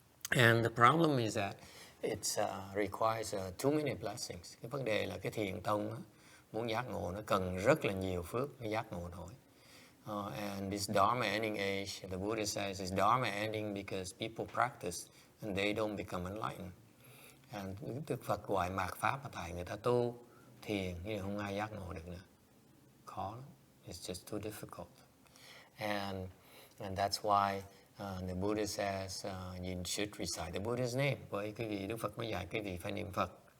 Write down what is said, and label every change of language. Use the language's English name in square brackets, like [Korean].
[English] And the problem is that it requires too many blessings. [Vietnamese] Cái vấn đề là cái thiền tông á, muốn giác ngộ nó cần rất là nhiều phước mới giác ngộ nổi. [English] And this Dharma ending age, the Buddha says, is Dharma ending because people practice and they don't become enlightened. [Vietnamese] And Đức Phật gọi mạt pháp mà tại người ta tu thiền nhưng không ai giác ngộ được nữa. Khó lắm. [English] It's just too difficult. And that's why the Buddha says you should recite the Buddha's name. [Vietnamese] Bởi cái vị Đức Phật mới dạy cái vị phải niệm Phật.